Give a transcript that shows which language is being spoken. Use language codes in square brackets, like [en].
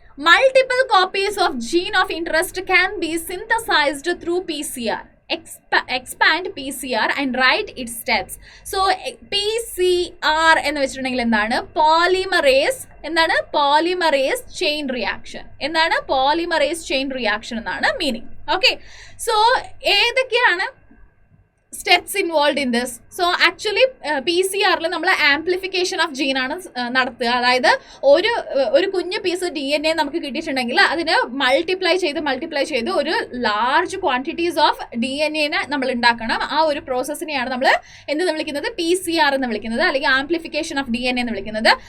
[en] Multiple copies of gene of interest can be synthesized through PCR. Expand PCR and write its steps. [ml] So PCR എന്ന് വെച്ചിട്ടുണ്ടെങ്കിൽ എന്താണ്? Polymerase. എന്താണ്? Polymerase chain reaction. എന്താണ്? Polymerase chain reaction എന്നാണ് meaning. Okay, so ഏതൊക്കെയാണ് [en] steps involved in this? [ml] So actually PCR നമ്മൾ amplification of gene ആണ് നടത്തുക. അതായത് ഒരു കുഞ്ഞു പീസ് DNA നമുക്ക് കിട്ടിയിട്ടുണ്ടെങ്കിൽ അതിന് മൾട്ടിപ്ലൈ ചെയ്ത് ഒരു ലാർജ് ക്വാണ്ടിറ്റീസ് ഓഫ് DNA നമ്മൾ ഉണ്ടാക്കണം. ആ ഒരു പ്രോസസ്സിനെയാണ് നമ്മൾ എന്തെന്ന് വിളിക്കുന്നത്? PCR എന്ന് വിളിക്കുന്നത്, അല്ലെങ്കിൽ ആംപ്ലിഫിക്കേഷൻ ഓഫ് DNA എന്ന് വിളിക്കുന്നത്.